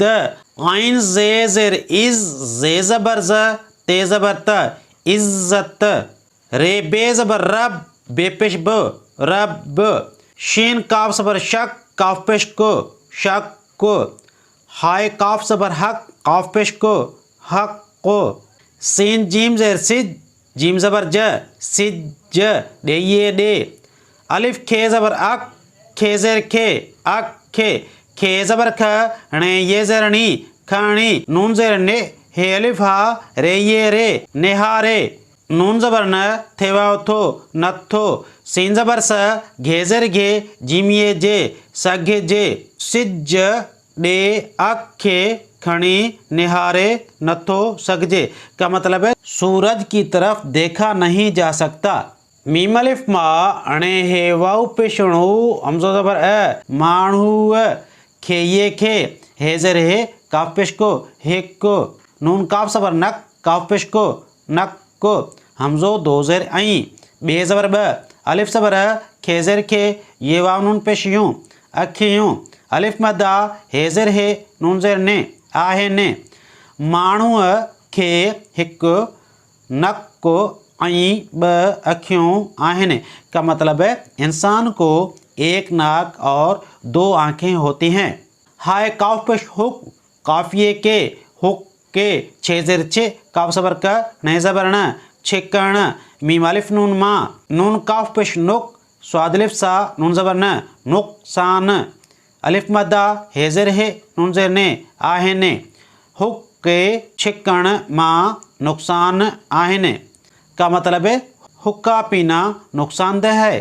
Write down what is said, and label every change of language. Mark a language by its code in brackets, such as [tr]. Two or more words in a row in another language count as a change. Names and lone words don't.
[sd] आइन ज़े ज़ेर इज़, ज़े ज़बर ज़, ते ज़बर त, इज़्ज़त। रे बे ज़बर रब, बे पेश ब, रब। शीन काफ ज़बर शक, काफ पेश को, शक को। हाय काफ ज़बर हक, काफ पेश को, हक को। सीन जीम ज़ेर सिज, जीम ज़बर ज, सिज ज, डे ये डे। अलिफ खे ज़बर अक, खे ज़ेर खे, अक खे। खे ज़बर ख, णे ये ज़ेर नी, खाणी। नून ज़ेर ने, हे अलिफ हा, रे ये रे, नेहारे। नून ज़बर न, थे वाव थो, नथो। सीन ज़बर स, घे ज़ेर घे, जीम ये जे, सघे जे। सिज डे, अखे, खणी, निहारे, नथो, सगजे [hi] का मतलब है सूरज की तरफ देखा नहीं जा सकता। [sd] मीम अलिफ मा, अणे हे वाव पेशणु, हमज़ो ज़बर अ, माणू। खे ये खे, हे ज़ेर हे, काफ पेश को, हेक को। नून काफ ज़बर नक, काफ पेश को, नक को। हमज़ो 2 ज़ेर आई। बे ज़बर ब, अलिफ ज़बर अ, खे ज़ेर खे, ये वाव नून पेश यूँ, अखे यूँ। अलिफ मदा, हे ज़ेर हे, नून ज़ेर ने, आहे ने। माण्हूअ खे हिकु नक को ऐं ब अखियों आहिन [hi] का मतलब है इंसान को एक नाक और दो आँखें होती हैं। [sd] हाय काफ पेश हुक काफिए के हुक के छेजर छे काफ सबर का नहीं जबरना छेकण मीम अलिफ नून मा नून काफ पेश नुक स्वादलिफ सा नून जबरना नुकसान अलिफ मद्दा हेजर है नून जेर ने आहे ने हुक के छेकण मा नुकसान आहे ने [hi] का मतलब है हुक्का पीना नुकसानदेह है।